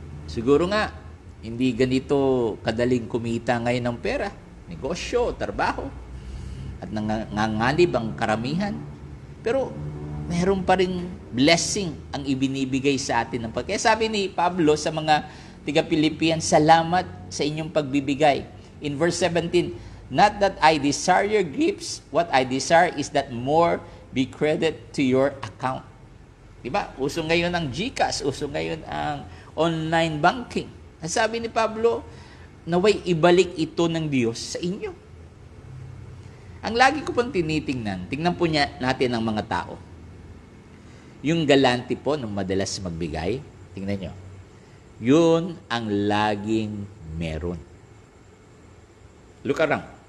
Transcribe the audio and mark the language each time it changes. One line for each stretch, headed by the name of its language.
Filipino: Siguro nga, hindi ganito kadaling kumita ngayon ng pera. Negosyo, trabaho, at nanganganib ang karamihan. Pero meron pa ring blessing ang ibinibigay sa atin ng Panginoon. Kaya sabi ni Pablo sa mga tiga-Pilipian, salamat sa inyong pagbibigay.
English: In verse 17, not that I desire your gifts, what I desire is that more be credit to your account.
Filipino: Diba? Uso ngayon ang GCash, uso ngayon ang online banking. Ang sabi ni Pablo, naway ibalik ito ng Diyos sa inyo. Ang lagi ko pong tinitingnan, tingnan po natin ang mga tao. Yung galante po nung madalas magbigay, tingnan nyo, yun ang laging meron.
English: Look around.